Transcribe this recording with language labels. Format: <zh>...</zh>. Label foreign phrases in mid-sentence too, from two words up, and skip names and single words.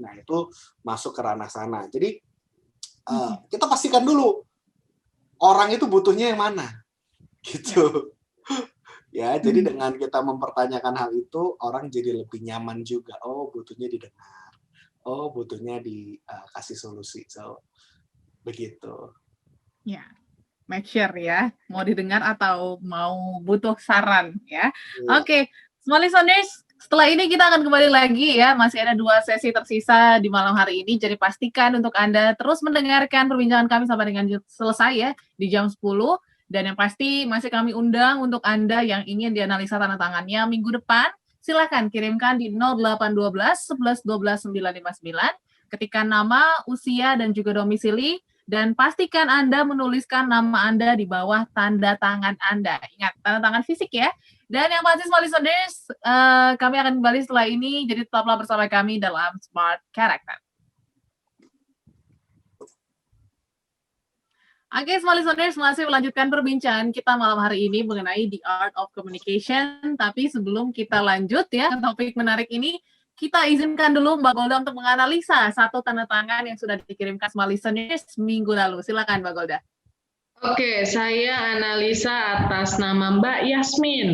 <id>Nah itu masuk ke ranah sana. Jadi kita pastikan dulu orang itu butuhnya yang mana, gitu. Ya, jadi dengan kita mempertanyakan hal itu, orang jadi lebih nyaman juga. Oh, butuhnya didengar. Oh, butuhnya dikasih solusi. So, begitu. Ya,</id> <en>make sure</en> <id>ya, mau didengar atau mau butuh saran ya. Oke,</id> <en>small listeners,</en> <id>setelah ini kita akan kembali lagi ya, masih ada 2 sesi tersisa di malam hari ini, jadi pastikan untuk Anda terus mendengarkan perbincangan kami sampai dengan selesai ya, di jam 10, dan yang pasti masih kami undang untuk Anda yang ingin dianalisa tanda tangannya minggu depan, silakan kirimkan di 0812 11 12 959, ketikkan nama, usia, dan juga domisili, dan pastikan Anda menuliskan nama Anda di bawah tanda tangan Anda. Ingat, tanda tangan fisik ya. Dan yang pasti</id> <en>small listeners,</en> <id>kami akan kembali setelah ini, jadi tetaplah bersama kami dalam Smart Character. Oke,</id> <en>small listeners,</en> <id>masih melanjutkan perbincangan kita malam hari ini mengenai The Art of Communication. Tapi sebelum kita lanjut ya, topik menarik ini, kita izinkan dulu Mbak Golda untuk menganalisa satu tanda tangan yang sudah dikirimkan</id> <en>small listeners</en> <id>minggu lalu. Silakan Mbak Golda. Oke, saya analisa atas nama Mbak Yasmin.</id>